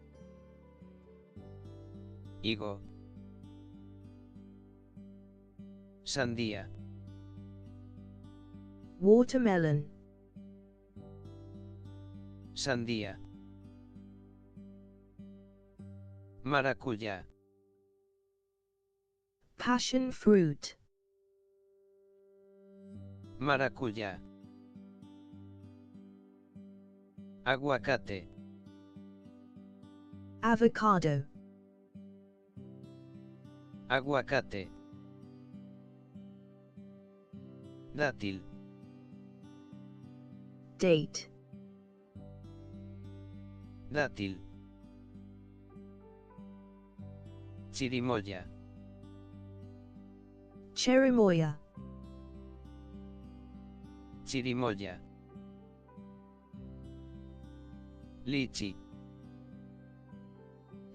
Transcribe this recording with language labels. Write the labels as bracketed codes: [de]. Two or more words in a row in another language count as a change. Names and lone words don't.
[es] Higo. Sandía. [en] Watermelon. [es] Sandía. Maracuyá. [en] Passion fruit. [es] Maracuyá. Aguacate. [en] Avocado. [es] Aguacate. Dátil. [en] Date. [es] Dátil. Chirimoya. [en] Cherimoya. [es] Chirimoya. Lichi.